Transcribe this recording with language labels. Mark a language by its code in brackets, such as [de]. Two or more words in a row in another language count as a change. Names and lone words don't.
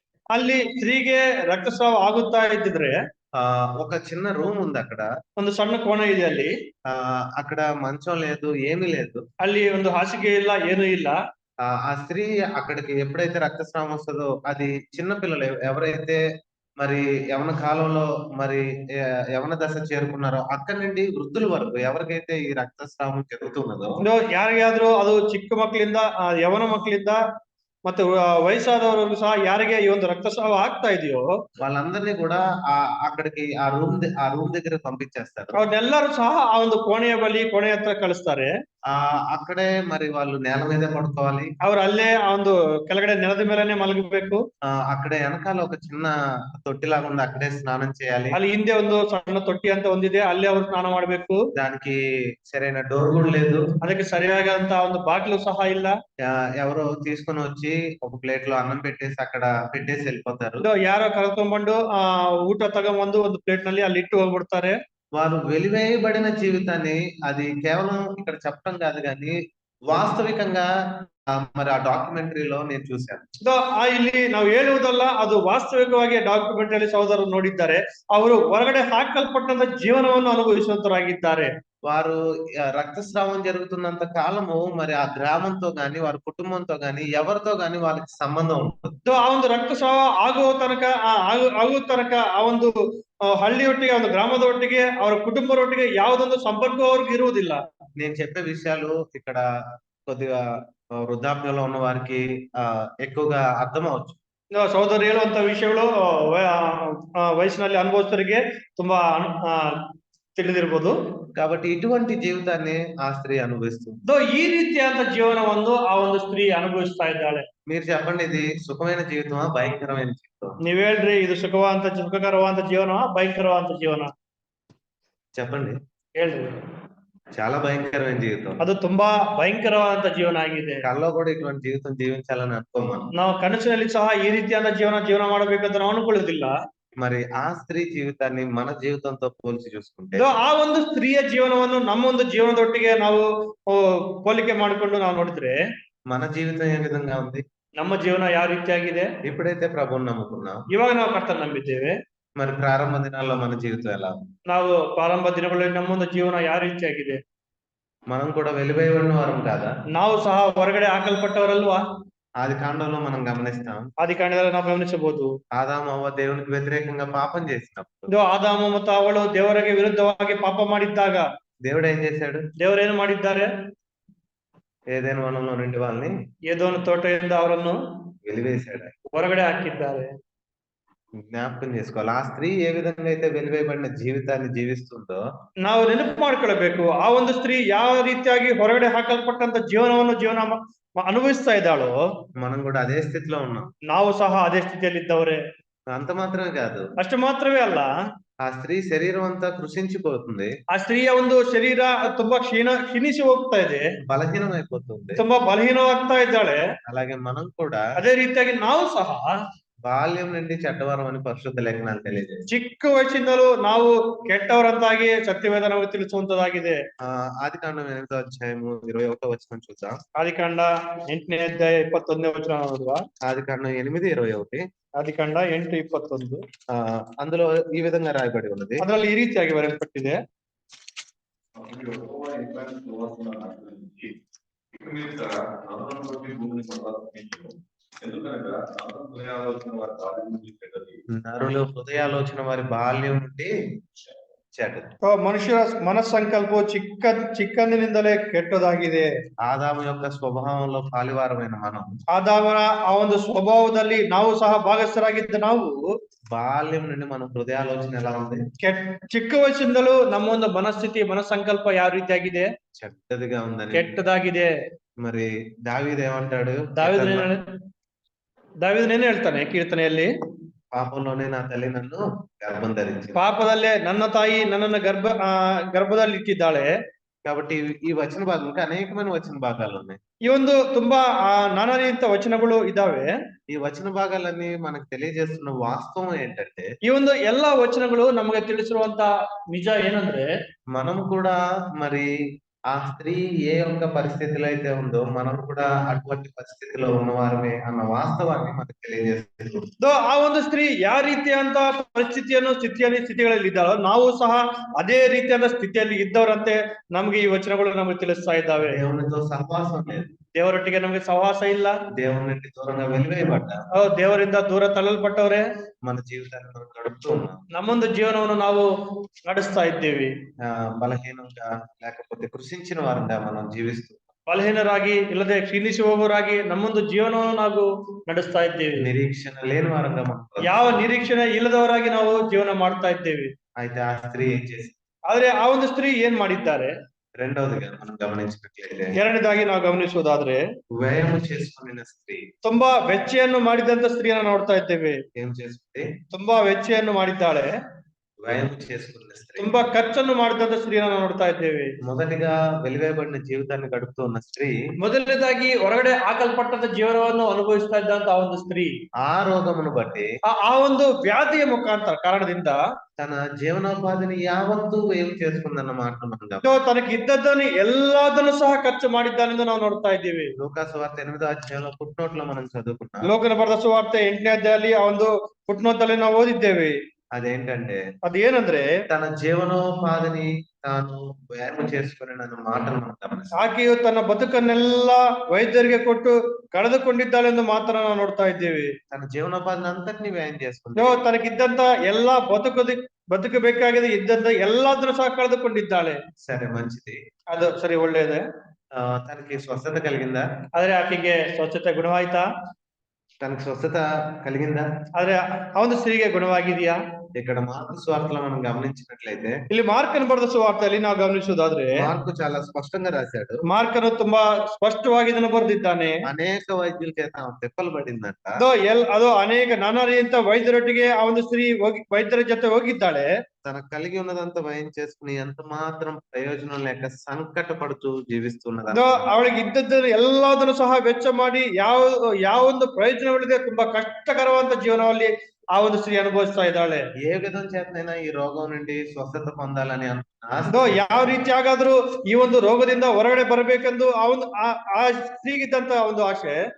[kn] ಅಲ್ಲಿ ಸ್ತ್ರೀಗೆ ರಕ್ತಸ್ರಾವ ಆಗುತ್ತಾ ಇದ್ದಿದ್ರೆ [te] ఒక చిన్న రూమ్ ఉంది అక్కడ. [kn] ಒಂದು ಸಣ್ಣ ಕೋಣೆ ಇದೆ ಅಲ್ಲಿ. [te] అక్కడ మంచం లేదు, ఏమీ లేదు. [kn] ಅಲ್ಲಿ ಒಂದು ಹಾಸಿಗೆ ಇಲ್ಲ, ಏನೂ ಇಲ್ಲ. [te] ఆ స్త్రీ అక్కడికి ఎప్పుడైతే రక్తస్రావం వస్తుందో, అది చిన్న పిల్లలు ఎవరైతే మరి యవన కాలంలో మరి యవన దశ చేరుకున్నారో అక్కడి నుండి వృద్ధుల వరకు ఎవరికైతే ఈ రక్తస్రావం జరుగుతున్నదో, [kn] ಯಾರಿಗಾದ್ರೂ ಅದು ಚಿಕ್ಕ ಮಕ್ಕಳಿಂದ ಯವನ ಮಕ್ಕಳಿಂದ ಮತ್ತೆ ವಯಸ್ಸಾದವರೆಗೂ ಸಹ ಯಾರಿಗೆ ಈ ಒಂದು ರಕ್ತಸ್ರಾವ ಆಗ್ತಾ ಇದೆಯೋ [te] వాళ్ళందరినీ కూడా అక్కడికి ఆ రూమ్ దగ్గర పంపించేస్తారు. [kn] ಅವ್ರನ್ನೆಲ್ಲರೂ ಸಹ ಆ ಒಂದು ಕೋಣೆಯ ಹತ್ರ ಕಳಿಸ್ತಾರೆ. [te] అక్కడే మరి వాళ్ళు నేల మీదే పడుకోవాలి. [kn] ಅವ್ರು ಅಲ್ಲೇ ಆ ಒಂದು ಕೆಳಗಡೆ ನೆಲದ ಮೇಲೆನೆ ಮಲಗಬೇಕು. [te] అక్కడే వెనకాల ఒక చిన్న తొట్టిలాగా ఉంది, అక్కడే స్నానం చేయాలి. [kn] ಅಲ್ಲಿ ಹಿಂದೆ ಒಂದು ಸಣ್ಣ ತೊಟ್ಟಿ ಅಂತ ಒಂದಿದೆ, ಅಲ್ಲೇ ಅವ್ರು ಸ್ನಾನ ಮಾಡ್ಬೇಕು. [te] దానికి సరైన డోర్ కూడా లేదు, [kn] ಅದಕ್ಕೆ ಸರಿಯಾದಂತ ಒಂದು ಬಾಗಿಲು ಸಹ ಇಲ್ಲ. [te] ఎవరో తీసుకొని వచ్చి ఒక ప్లేట్ లో అన్నం పెట్టేసి అక్కడ పెట్టేసి వెళ్ళిపోతారు. [kn] ಯಾರೋ ಕರ್ಕೊಂಡ್ಬಂದು ಊಟ ತಗೊಂಡ್ಬಂದು ಒಂದು ಪ್ಲೇಟ್ ನಲ್ಲಿ ಅಲ್ಲಿ ಇಟ್ಟು ಹೋಗ್ಬಿಡ್ತಾರೆ. [te] వారు వెలివేయబడిన జీవితాన్ని అది కేవలం ఇక్కడ చెప్పడం కాదు కానీ ವಾಸ್ತವಿಕಂగా మరి ఆ డాక్యుమెంటరీలో నేను చూశాను. [kn] ಇಲ್ಲಿ ನಾವು ಹೇಳುವುದಲ್ಲ, ಅದು ವಾಸ್ತವಿಕವಾಗಿ ಡಾಕ್ಯುಮೆಂಟರಿ ಸಹೋದರರು ನೋಡಿದ್ದಾರೆ. ಅವರು ಹೊರಗಡೆ ಹಾಕಲ್ಪಟ್ಟಂತ ಜೀವನವನ್ನು ಅನುಭವಿಸುವಂತರಾಗಿದ್ದಾರೆ. [te] వారు రక్తస్రావం జరుగుతున్నంత కాలము మరి ఆ గ్రామంతో గాని వారి కుటుంబంతో గాని ఎవరితో గాని వాళ్ళకి సంబంధం ఉంటుంది. [kn] ಆ ಒಂದು ರಕ್ತಸ್ರಾವ ಆಗುವ ತನಕ ಆ ಒಂದು ಹಳ್ಳಿಯೊಟ್ಟಿಗೆ, ಒಂದು ಗ್ರಾಮದ ಒಟ್ಟಿಗೆ, ಅವರ ಕುಟುಂಬದೊಟ್ಟಿಗೆ ಯಾವುದೊಂದು ಸಂಪರ್ಕ ಅವ್ರಿಗೆ ಇರುವುದಿಲ್ಲ. [te] నేను చెప్పే విషయాలు ఇక్కడ కొద్దిగా వృద్ధాప్యంలో ఉన్న వారికి ఎక్కువగా అర్థం అవచ్చు. [kn] ಸಹೋದರ ಹೇಳುವಂತ ವಿಷಯಗಳು ವಯಸ್ಸಿನಲ್ಲಿ ಅನುಭವಿಸೋರಿಗೆ ತುಂಬಾ ತಿಳಿದಿರ್ಬೋದು. [te] కాబట్టి ఇటువంటి జీవితాన్ని ఆ స్త్రీ అనుభవిస్తుంది. [kn] ಈ ರೀತಿಯಾದ ಜೀವನವನ್ನು ಆ ಒಂದು ಸ್ತ್ರೀ ಅನುಭವಿಸ್ತಾ ಇದ್ದಾಳೆ. [te] మీరు చెప్పండి, ఇది సుఖమైన జీవితమా భయంకరమైన జీవితం? [kn] ನೀವ್ ಹೇಳ್ರಿ, ಇದು ಸುಖಕರವಾದ ಜೀವನ, ಭಯಂಕರವಾದ ಜೀವನ? [te] చెప్పండి. [kn] ಹೇಳ್ರಿ. [te] చాలా భయంకరమైన జీవితం. [kn] ಅದು ತುಂಬಾ ಭಯಂಕರವಾದ ಜೀವನ ಆಗಿದೆ. [te] కల్లో కూడా ఇటువంటి జీవితం జీవించాలని అనుకోము. [kn] ನಾವು ಕನಸಿನಲ್ಲಿ ಸಹ ಈ ರೀತಿಯಾದ ಜೀವನ ಮಾಡಬೇಕಂತ ನಾವು ಅನ್ಕೊಳ್ಳೋದಿಲ್ಲ. [te] మరి ఆ స్త్రీ జీవితాన్ని మన జీవితంతో పోల్చి చూసుకుంటే, [kn] ಆ ಒಂದು ಸ್ತ್ರೀಯ ಜೀವನವನ್ನು ನಮ್ಮ ಒಂದು ಜೀವನದೊಟ್ಟಿಗೆ ನಾವು ಹೋಲಿಕೆ ಮಾಡಿಕೊಂಡು ನಾವು ನೋಡಿದ್ರೆ [te] మన జీవితం ఏ విధంగా ఉంది? [kn] ನಮ್ಮ ಜೀವನ ಯಾವ ರೀತಿಯಾಗಿದೆ? [te] ఎప్పుడైతే ప్రభువుని నమ్ముకున్నాం, [kn] ಇವಾಗ ನಾವು ಕರ್ತನ ನಂಬಿದ್ದೇವೆ, [te] మరి ప్రారంభ దినాల్లో మన జీవితం ఎలా ఉంది? [kn] ನಾವು ಪ್ರಾರಂಭ ದಿನಗಳಲ್ಲಿ ನಮ್ಮೊಂದು ಜೀವನ ಯಾವ ರೀತಿಯಾಗಿದೆ? [te] మనం కూడా వెలివేయబడిన వారం కాదా? [kn] ನಾವು ಸಹ ಹೊರಗಡೆ ಹಾಕಲ್ಪಟ್ಟವರಲ್ವಾ? [te] ఆది కాండంలో మనం గమనిస్తాం, [kn] ಆದಿಕಾಂಡದಲ್ಲಿ ನಾವು ಗಮನಿಸಬಹುದು, [te] ఆదాము అవ్వ దేవునికి వ్యతిరేకంగా పాపం చేసినప్పుడు, [kn] ಆದಾಮ ಮತ್ತು ಅವಳು ದೇವರಿಗೆ ವಿರುದ್ಧವಾಗಿ ಪಾಪ ಮಾಡಿದ್ದಾಗ [te] దేవుడు ఏం చేశాడు? [kn] ದೇವರೇನು ಮಾಡಿದ್ದಾರೆ? [te] ఏదైనా వనంలో నుండి వాళ్ళని [kn] ಏದೋನು ತೋಟದಿಂದ ಅವರನ್ನು [te] వెలివేశాడు, [kn] ಹೊರಗಡೆ ಹಾಕಿದ್ದಾರೆ. [te] జ్ఞాపకం చేసుకోవాలి. ఆ స్త్రీ ఏ విధంగా అయితే వెలివేయబడిన జీవితాన్ని జీవిస్తుందో [kn] ನಾವು ನೆನಪು ಮಾಡ್ಕೊಳ್ಬೇಕು. ಆ ಒಂದು ಸ್ತ್ರೀ ಯಾವ ರೀತಿಯಾಗಿ ಹೊರಗಡೆ ಹಾಕಲ್ಪಟ್ಟಂತ ಜೀವನ ಅನುಭವಿಸ್ತಾ ಇದ್ದಾಳೋ [te] మనం కూడా అదే స్థితిలో ఉన్నాం. [kn] ನಾವು ಸಹ ಅದೇ ಸ್ಥಿತಿಯಲ್ಲಿ ಇದ್ದವರೇ. [te] అంత మాత్రమే కాదు, [kn] ಅಷ್ಟು ಮಾತ್ರವೇ ಅಲ್ಲ, [te] ఆ స్త్రీ శరీరం అంతా కృషించిపోతుంది, [kn] ಆ ಸ್ತ್ರೀಯ ಒಂದು ಶರೀರ ತುಂಬಾ ಕ್ಷೀಣಿಸಿ ಹೋಗ್ತಾ ಇದೆ, [te] బలహీనమైపోతుంది, [kn] ತುಂಬಾ ಬಲಹೀನವಾಗ್ತಾ ಇದ್ದಾಳೆ. [te] అలాగే మనం కూడా [kn] ಅದೇ ರೀತಿಯಾಗಿ ನಾವು ಸಹ [te] బాల్యం నుండి చెడ్డవరం అని పరిశుద్ధ లేఖనాలు తెలియజేస్తాయి. [kn] ಚಿಕ್ಕ ವಯಸ್ಸಿಂದಲೂ ನಾವು ಕೆಟ್ಟವರಂತಾಗಿ ಸತ್ಯವೇದ ನಮಗೆ ತಿಳಿಸುವಂತದಾಗಿದೆ. [te] ఆది కాండం 8వ అధ్యాయము 21వ వచనం చూద్దాం. [kn] ಆದಿಕಾಂಡ 8ನೇ ಅಧ್ಯಾಯ 21ನೇ ವಚನ ನೋಡುವ. [te] ఆది కాండం 8:21. [kn] ಆದಿಕಾಂಡ 8:21. [te] అందులో ఈ విధంగా రాయబడి ఉన్నది. [kn] ಅದರಲ್ಲಿ ಈ ರೀತಿಯಾಗಿ ಬರೆಯಲ್ಪಟ್ಟಿದೆ, [te] నరులు హృదయాలోచన వారి బాల్యం నుండి చెడ్డది. [kn] ಮನುಷ್ಯರ ಮನಸ್ಸಂಕಲ್ಪವು ಚಿಕ್ಕಂದಿನಿಂದಲೇ ಕೆಟ್ಟದಾಗಿದೆ. [te] ఆదాము యొక్క స్వభావంలో పాలివారమైన మనం, [kn] ಆದಾಮನ ಆ ಒಂದು ಸ್ವಭಾವದಲ್ಲಿ ನಾವು ಸಹ ಭಾಗಸ್ಥರಾಗಿದ್ದ ನಾವು [te] బాల్యం నుండి మన హృదయాలోచన ఎలా ఉంది? [kn] ಚಿಕ್ಕ ವಯಸ್ಸಿಂದಲೂ ನಮ್ಮ ಒಂದು ಮನಸ್ಸಂಕಲ್ಪ ಯಾವ ರೀತಿಯಾಗಿದೆ? [te] చెడ్డదిగా ఉందని. [kn] ಕೆಟ್ಟದಾಗಿದೆ. [te] మరి దావీదు ఏమంటాడు? [kn] ದಾವೀದನೇನು ಹೇಳ್ತಾನೆ ಕೀರ್ತನೆಯಲ್ಲಿ? [te] పాపంలోనే నా తల్లి నన్ను గర్భం ధరించింది. [kn] ಪಾಪದಲ್ಲೇ ನನ್ನ ತಾಯಿ ನನ್ನನ್ನು ಗರ್ಭದಲ್ಲಿ ಇಟ್ಟಿದ್ದಾಳೆ. [te] కాబట్టి ఈ వచన భాగం ఇంకా అనేకమైన వచన భాగాలు ఉన్నాయి. [kn] ಈ ಒಂದು ತುಂಬಾ ನಾನಾನಿತ ವಚನಗಳು ಇದಾವೆ. [te] ఈ వచన భాగాలన్నీ మనకు తెలియజేస్తున్న వాస్తవం ఏంటంటే, [kn] ಈ ಒಂದು ಎಲ್ಲಾ ವಚನಗಳು ನಮಗೆ ತಿಳಿಸಿರುವಂತ ನಿಜ ಏನಂದ್ರೆ, [te] మనం కూడా మరి ఆ స్త్రీ ఏ ఒక్క పరిస్థితిలో అయితే ఉందో మనం కూడా అటువంటి పరిస్థితిలో ఉన్నవారమే అన్న వాస్తవాన్ని మనకు తెలియజేస్తుంది. [kn] ಆ ಒಂದು ಸ್ತ್ರೀ ಯಾವ ರೀತಿಯಂತ ಸ್ಥಿತಿಗಳಲ್ಲಿ ಇದ್ದಾಳೋ ನಾವು ಸಹ ಅದೇ ರೀತಿಯಾದ ಸ್ಥಿತಿಯಲ್ಲಿ ಇದ್ದವರಂತೆ ನಮ್ಗೆ ಈ ವಚನಗಳು ನಮಗೆ ತಿಳಿಸ್ತಾ ಇದ್ದಾವೆ. [te] దేవునితో సహవాసం లేదు, [kn] ದೇವರೊಟ್ಟಿಗೆ ನಮಗೆ ಸಹವಾಸ ಇಲ್ಲ, [te] దేవుని నుండి దూరంగా వెలివేయబడ్డా [kn] ದೇವರಿಂದ ದೂರ ತಳ್ಳಲ್ಪಟ್ಟವ್ರೆ, [te] మన జీవితాన్ని మనం గడుపుతూ ఉన్నాం. [kn] ನಮ್ಮೊಂದು ಜೀವನವನ್ನು ನಾವು ನಡೆಸ್ತಾ ಇದ್ದೇವೆ. [te] బలహీనంగా లేకపోతే కృషించిన వారంగా మనం జీవిస్తూ [kn] ಬಲಹೀನರಾಗಿ ಇಲ್ಲದೆ ಕ್ಷೀಣಿಸಿ ಹೋಗುವರಾಗಿ ನಮ್ಮೊಂದು ಜೀವನವನ್ನು ನಾವು ನಡೆಸ್ತಾ ಇದ್ದೇವೆ. [te] నిరీక్షణ లేని వారంగా మనం [kn] ಯಾವ ನಿರೀಕ್ಷಣೆ ಇಲ್ಲದವರಾಗಿ ನಾವು ಜೀವನ ಮಾಡ್ತಾ ಇದ್ದೇವೆ. [te] అయితే ఆ స్త్రీ ఏం చేసింది? [kn] ಆದ್ರೆ ಆ ಒಂದು ಸ್ತ್ರೀ ಏನ್ ಮಾಡಿದ್ದಾರೆ? [te] రెండవదిగా మనం గమనించినట్లయితే [kn] ಎರಡನೇದಾಗಿ ನಾವು ಗಮನಿಸುವುದಾದ್ರೆ [te] వ్యయము చేసుకున్న స్త్రీ [kn] ತುಂಬಾ ವೆಚ್ಚೆಯನ್ನು ಮಾಡಿದಂತ ಸ್ತ್ರೀಯನ್ನು ನೋಡ್ತಾ ಇದ್ದೇವೆ. [te] ఏం చేస్తుంది? [kn] ತುಂಬಾ ವೆಚ್ಚೆಯನ್ನು ಮಾಡಿದ್ದಾಳೆ, [te] వ్యయము చేసుకున్న స్త్రీ. [kn] ತುಂಬಾ ಖರ್ಚನ್ನು ಮಾಡಿದಂತ ಸ್ತ್ರೀಯನ್ನು ನೋಡ್ತಾ ಇದ್ದೇವೆ. [te] మొదటిగా వెలివేయబడిన జీవితాన్ని గడుపుతూ ఉన్న స్త్రీ, [kn] ಮೊದಲನೇದಾಗಿ ಹೊರಗಡೆ ಹಾಕಲ್ಪಟ್ಟಂತ ಜೀವನವನ್ನು ಅನುಭವಿಸ್ತಾ ಇದ್ದಂತ ಆ ಒಂದು ಸ್ತ್ರೀ [te] ఆ రోగమును బట్టి [kn] ಆ ಒಂದು ವ್ಯಾಧಿಯ ಮುಖಾಂತರ ಕಾರಣದಿಂದ [te] తన జీవనోపాధిని యావత్తు వ్యయం చేసుకుందన్న మాటను మనం గమనించాలి. [kn] ತನಗೆ ಇದ್ದದ್ದನ್ನು ಎಲ್ಲದನ್ನು ಸಹ ಖರ್ಚು ಮಾಡಿದ್ದಾನೆಂದು ನಾವು ನೋಡ್ತಾ ಇದ್ದೀವಿ. [te] లూకాసు వార్త 8వ అధ్యాయంలో ఫుట్నోట్లో మనం చదువుకున్నాం. [kn] ಲೋಕನ ಬರೆದ ಸುವಾರ್ತೆ 8ನೇ ಅಧ್ಯಾಯದಲ್ಲಿ ಆ ಒಂದು ಫುಟ್ನೋಟಲ್ಲಿ ನಾವು ಓದಿದ್ದೇವೆ. [te] అదేంటంటే [kn] ಅದೇನಂದ್ರೆ [te] తన జీవనోపాధిని తాను ವ್ಯಾಯಾಮ చేసుకుని అన్న మాటను మనం గమనిస్తాం. [kn] ಆಕೆಯು ತನ್ನ ಬದುಕನ್ನೆಲ್ಲ ವೈದ್ಯರಿಗೆ ಕೊಟ್ಟು ಕಳೆದುಕೊಂಡಿದ್ದಾಳೆಂದು ಮಾತ್ರ ನಾವು ನೋಡ್ತಾ ಇದ್ದೇವೆ. [te] తన జీవనోపాధిని అంతటిని వ్యయం చేసుకుంది. [kn] ತನಗಿದ್ದಂತ ಎಲ್ಲಾ ಬದುಕಬೇಕಾಗಿದೆ ಇದ್ದಂತ ಎಲ್ಲಾದ್ರೂ ಸಹ ಕಳೆದುಕೊಂಡಿದ್ದಾಳೆ. [te] సరే, మంచిది. [kn] ಅದು ಸರಿ, ಒಳ್ಳೆಯದೇ. [te] తనకి స్వస్థత కలిగిందా? [kn] ಆದ್ರೆ ಆಕೆಗೆ ಸ್ವಚ್ಛತೆ ಗುಣವಾಯ್ತಾ? [te] తనకి స్వస్థత కలిగిందా? [kn] ಆದ್ರೆ ಆ ಒಂದು ಸ್ತ್ರೀಗೆ ಗುಣವಾಗಿದೆಯಾ? [te] ఇక్కడ మార్కు స్వార్థలో మనం గమనించినట్లయితే [kn] ಇಲ್ಲಿ ಮಾರ್ಕನ ಬರೆದ ಸುವಾರ್ತೆಯಲ್ಲಿ ನಾವು ಗಮನಿಸುವುದಾದ್ರೆ [te] మార్కు చాలా స్పష్టంగా రాశాడు. [kn] ಮಾರ್ಕನು ತುಂಬಾ ಸ್ಪಷ್ಟವಾಗಿ ಇದನ್ನು ಬರೆದಿದ್ದಾನೆ. [te] అనేక వైద్యుల చేత ఆమె తిప్పలు పడిందంట. [kn] ಅದು ಅನೇಕ ನಾನಾ ರೀತಿಯ ವೈದ್ಯರೊಟ್ಟಿಗೆ ಆ ಒಂದು ಸ್ತ್ರೀ ವೈದ್ಯರ ಜೊತೆ ಹೋಗಿದ್ದಾಳೆ. [te] తనకు కలిగి ఉన్నదంతా వ్యయం చేసుకుని ఎంత మాత్రం ప్రయోజనం లేక సంకట పడుతూ జీవిస్తున్నది. [kn] ಅವಳಿಗೆ ಇದ್ದದ್ದನ್ನು ಎಲ್ಲದನ್ನು ಸಹ ವೆಚ್ಚ ಮಾಡಿ ಯಾವ ಒಂದು ಪ್ರಯೋಜನವಿಲ್ಲದೆ ತುಂಬಾ ಕಷ್ಟಕರವಾದ ಜೀವನದಲ್ಲಿ ಆ ಒಂದು ಸ್ತ್ರೀ ಅನುಭವಿಸ್ತಾ ಇದ್ದಾಳೆ. [te] ఏ విధం చేతనైనా ఈ రోగం నుండి స్వస్థత పొందాలని అనుకున్నా [kn] ಯಾವ ರೀತಿಯಾಗಾದ್ರೂ ಈ ಒಂದು ರೋಗದಿಂದ ಹೊರಗಡೆ ಬರಬೇಕೆಂದು ಆ ಸ್ತ್ರೀಗಿದ್ದಂತ ಒಂದು ಆಶೆ,